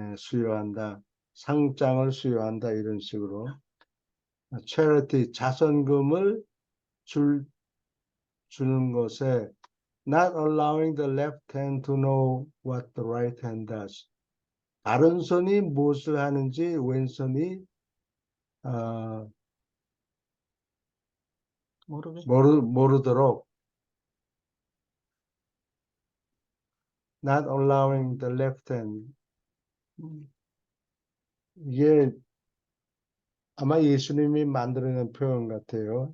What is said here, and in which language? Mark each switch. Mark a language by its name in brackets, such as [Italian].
[Korean] 수여한다, 상장을 수여한다 이런 식으로. charity, 자선금을 주는 것에 [English] not allowing the left hand to know what the right hand does. [Korean] 다른 손이 무엇을 하는지 왼손이 모르게. 모르도록 [English] not allowing the left hand. [Korean] 이게 아마 예수님이 만들어낸 표현 같아요.